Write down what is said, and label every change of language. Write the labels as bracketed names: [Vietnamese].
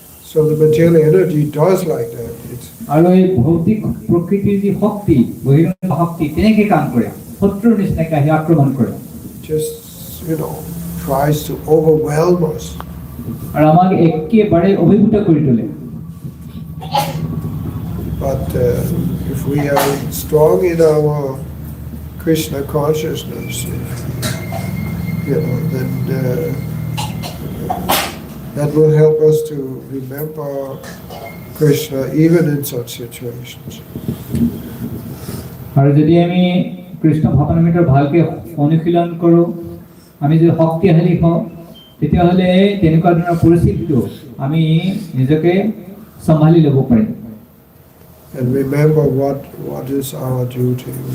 [English] So the material energy does like that. [Assamese] আৰু এই ভৌতিক প্ৰকৃতিৰ যি শক্তি, বহিৰংগ শক্তি তেনেকৈ কাম কৰে, শত্ৰুৰ নিচিনাকৈ আহি আক্ৰমণ কৰে। [English] Just, tries to overwhelm us. [Assamese] আৰু আমাক একেবাৰে অভিভূত কৰি তোলে। [English] But if we are strong in our Krishna consciousness, then that will help us to remember Krishna even in such situations. [Assamese] আৰু যদি আমি কৃষ্ণ ভাৱনামৃতৰ ভালকৈ অনুশীলন কৰোঁ, আমি যদি শক্তিশালী হওঁ, তেতিয়াহ'লে তেনেকুৱা ধৰণৰ পৰিস্থিতিটো আমি নিজকে চম্ভালি ল'ব পাৰিম। [English] And remember what is our duty.